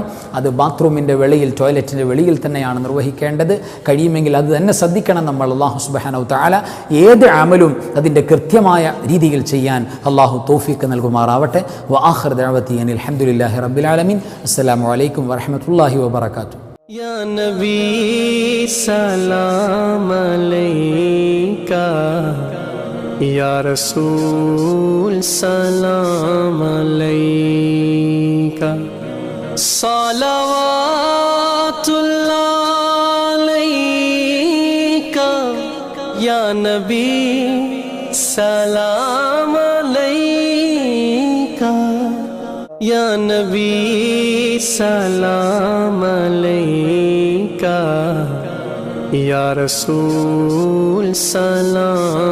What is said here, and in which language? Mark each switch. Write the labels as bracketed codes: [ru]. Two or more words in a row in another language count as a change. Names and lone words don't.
[ml] അത് ബാത്റൂമിൻ്റെ വെളിയിൽ, ടോയ്ലറ്റിൻ്റെ വെളിയിൽ തന്നെയാണ് നിർവഹിക്കേണ്ടത്. കഴിയുമെങ്കിൽ അത് തന്നെ ശ്രദ്ധിക്കണം നമ്മൾ. [ar] الله سبحانه وتعالى [ml] ഏത് അമലും അതിൻ്റെ കൃത്യമായ രീതിയിൽ ചെയ്യാൻ അല്ലാഹു തൗഫീഖ് നൽകുമാറാവട്ടെ. [ar] وآخر دعوتي الحمد لله رب العالمين. السلام عليكم ورحمة الله وبركاته. يا نبي سلام عليك، يا رسول سلام عليك, صلوات الله عليك, يا نبي سلام عليك، يا نبي سلام عليك، يا رسول سلام